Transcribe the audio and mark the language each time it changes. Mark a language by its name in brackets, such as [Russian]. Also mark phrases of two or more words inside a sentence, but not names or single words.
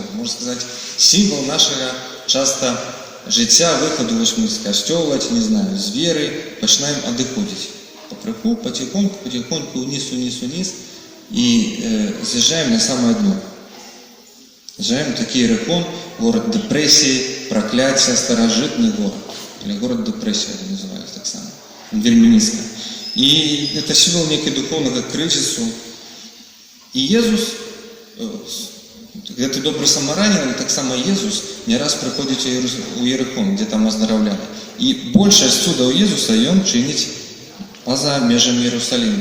[Belarusian] Можна сказаць, сімвал нашага часта жыцця, выхаду вось мы з касцёла, не знаю, з веры, пачынаем адыходзіць. Пакрыху, потихоньку, униз, і з'язджаем на самое дно. З'язджаем такі Ерихон, город дэпрэсіі, пракляцця, старажытны город. [Russian] Или город [Belarusian] дэпрэсіі называюць так само. Вельмі нізка. І это сімвал некай духовнага крызісу. І Езус, гэты добры самаранін, таксама Езус не раз прыходзіць у Ерихон, дзе там аздараўляли. І большасць цудаў Езуса ён чыніць па-за межамі Иерусалима.